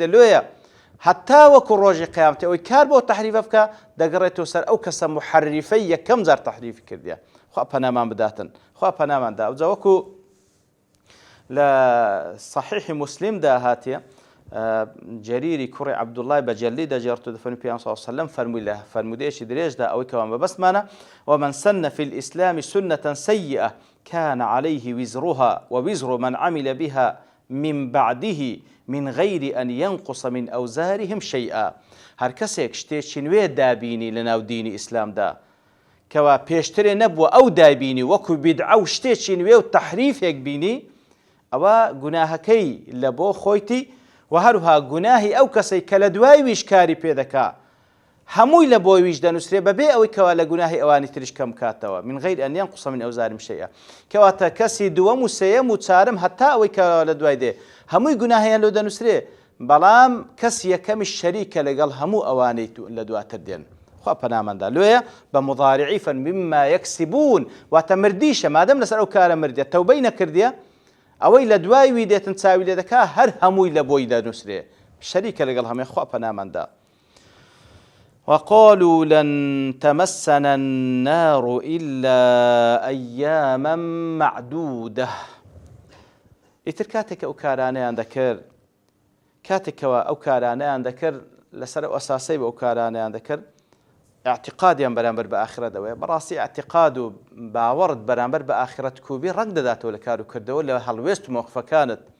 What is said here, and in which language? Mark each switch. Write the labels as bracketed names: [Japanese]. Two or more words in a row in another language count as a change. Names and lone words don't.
[Central Kurdish] لۆیە حتا وەکو ڕۆژی قیامەتە ئەوەی کار بۆ تەحریفە بکە دەگەڕێتەوە سەر ئەو کەسە محەریفەی یەکەم جار تەحریفی کردیە. خوا پەنامان بداتن، خوا پەناماندا. ئەوجا وەکو لە صحیحی مسلمدا هاتیە جەریری کوڕی عەبدوڵڵای بەجەلی دەجێڕێتەوە دەفەرمێ پێغەمبەر [Arabic] صلی الله علیه و سلم [Central Kurdish] فەرمووی لە فەرمودەیەکی درێژدا ئەوەی کەوان بەبەستمانە [Arabic] ومن سن في الإسلام سنة سيئة كان عليه وزرها ووزر من عمل بها من بعده من غير أن ينقص من أوزارهم شيئا. [Central Kurdish] هەر کەسێک شتێکی نوێ دابینی لە ناو دینی ئیسلامدا کەوا پێشترێ نەبووە ئەو دابینی وەکو بیدعە و شتێکی نوێ و تەحریفێک بینی، ئەوە گوناهەکەی لە بۆ خۆیتی و هەروها گوناهی ئەو کەسەی کە لە دوای ویش کاری پێ دەکا هەمووی لە بۆی ویش دەنووسرێ بەبێ ئەوەی کەوا لە گوناهی ئەوانی تریش کەم کاتەوە [Arabic] من غیر ئەن ينقص من أوزارهم شيئا. [Central Kurdish] کەواتە کەسی دووەم و سێیەم و چارم هەتا ئەوەی کەوا لە دوای دێ هەمووی گوناهیان لێ دەنووسرێ، بەڵام کەس یەکەمیش شەریکە لەگەڵ هەموو ئەوانەی لە دواتر دێن. خوا پەناماندا. لۆیە بە مضارعی فەرمێ [Arabic] مما یەکسبون، [Central Kurdish] واتە مردیشە مادەم لەسەر ئەو کارە مردیە تەوبەی نەکردیە، ئەوەی لە دوای وی دێتن چاوی لێ دەکا هەر هەمووی لە بۆی دەنووسرێ، شەریکە لەگەڵ هەمووی. خوا پەناماندا. [Arabic] وقالوا لن تمسنا النار إلا أياما معدودة. [Central Kurdish] ئیتر کاتێک ئەو کارانەیان دەکرد، کاتێکەوە ئەو کارانەیان دەکرد لەسەر ئەو ئەساسەی بە ئەو کارانەیان دەکرد، اعتقادیان بەرامبەر بە ئاخرەتەوەیە. بەڕاستی اعتقاد و باوەڕت بەرامبەر بە ئاخرەت کوبی ڕەنگ دەداتەوە لە کار و کردەوە لە هەڵوێست و مۆقفەکانت.